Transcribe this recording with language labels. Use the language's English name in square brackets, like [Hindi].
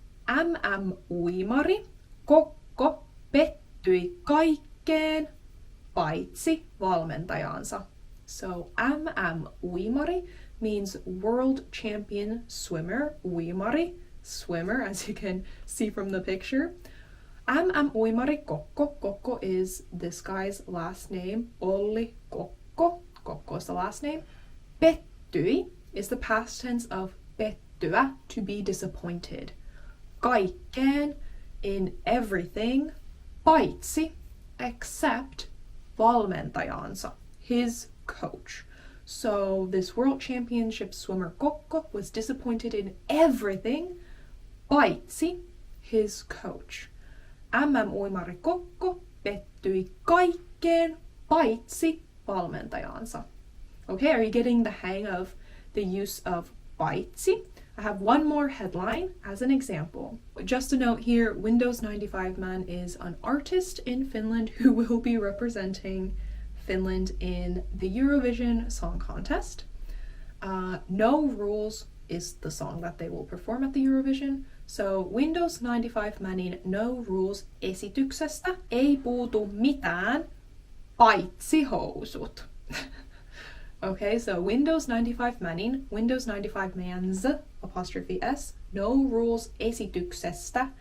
[Finnish] MM-uimari Kokko pettyi kaikkeen paitsi valmentajaansa. [English] So MM-uimari means world champion swimmer, uimari, swimmer, as you can see from the picture. MM-uimari Kokko. Kokko is this guy's last name. Olli Kokko. Kokko is the last name. Pettyi is the past tense of pettyä, to be disappointed. Kaikkeen, in everything, paitsi, except valmentajansa, his coach. So this world championship swimmer Kokko was disappointed in everything, paitsi his coach. [Finnish] MM-uimari Kokko pettyi kaikkeen, paitsi valmentajansa. [English] Okay, are you getting the hang of the use of paitsi? I have one more headline as an example. Just a note here, Windows 95 Man is an artist in Finland who will be representing Finland in the Eurovision Song Contest. No Rules is the song that they will perform at the Eurovision. [Finnish] So Windows 95 Manin No Rules esityksestä ei puutu mitään paitsi housut. [English] Okay, so [Finnish] Windows 95 Manin, Windows 95 Man's [English] apostrophe S, no rules esityksestä.